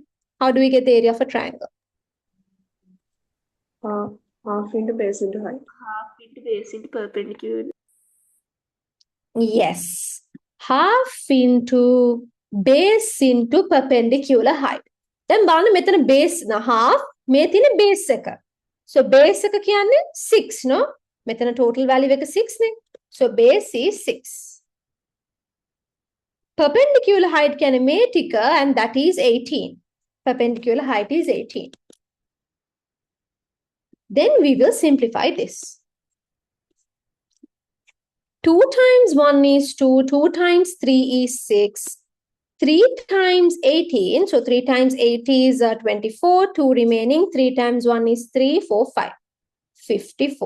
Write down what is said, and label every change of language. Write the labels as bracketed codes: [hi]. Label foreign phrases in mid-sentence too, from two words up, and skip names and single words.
[en] How do we get the area of a triangle? Half into base into height. Half into base into perpendicular. Yes. Half into base into perpendicular height. [si] Then බලන්න මෙතන base half මේ තියෙන base එක. So base එක කියන්නේ 6 no? මෙතන [en] total value [si] එක 6 නේ. [en] So base is 6. Perpendicular height [si] කියන්නේ මේ ටික [en] and that is 18. Perpendicular height is 18. Then we will simplify this. 2 times 1 is 2, 2 times 3 is 6, 3 times 18, so 3 times 8 is 24, 2 remaining, 3 times 1 is 3, 4, 5, 54.